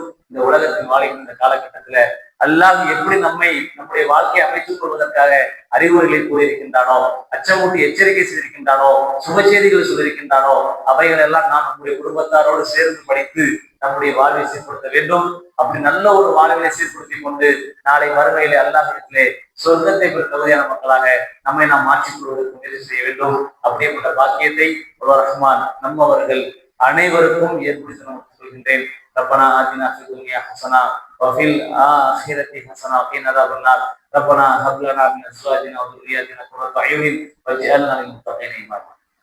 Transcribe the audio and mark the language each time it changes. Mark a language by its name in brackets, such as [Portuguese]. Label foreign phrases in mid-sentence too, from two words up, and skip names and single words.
[Tamil] இந்த உலகத்தில் வாழ்கின்ற காலகட்டத்துல அல்லாஹ் எப்படி நம்முடைய வாழ்க்கையை அமைத்துக் கொள்வதற்காக அறிவுரைகளை கூறியிருக்கின்றானோ, அச்சமூட்டி எச்சரிக்கை செய்திருக்கின்றானோ, சுப செய்திகள் சொல்லியிருக்கின்றானோ, அவைகள் எல்லாம் நாம் நம்முடைய குடும்பத்தாரோடு சேர்ந்து படித்து நம்முடைய வாழ்வை சீர்படுத்த வேண்டும். அப்படி நல்ல ஒரு வாழ்வை சீர்படுத்தி கொண்டு நாளை மறுமையிலே அல்லாஹ்விடத்திலே சொர்க்கத்தை பெற தகுதியான மக்களாக நம்மை நாம் மாற்றிக் கொள்வதற்கு முயற்சி செய்ய வேண்டும். அப்படியேப்பட்ட பாக்கியத்தை ரஹ்மான் நம்மவர்கள் அனைவருக்கும் ஏற்படுத்தி நமக்கு சொல்கின்றேன். [Arabic] ربنا آتنا في الدنيا حسنة وفي الآخرة حسنة وقنا عذاب النار. ربنا هب لنا من أزواجنا وذرياتنا قرة أعين واجعلنا للمتقين إماما.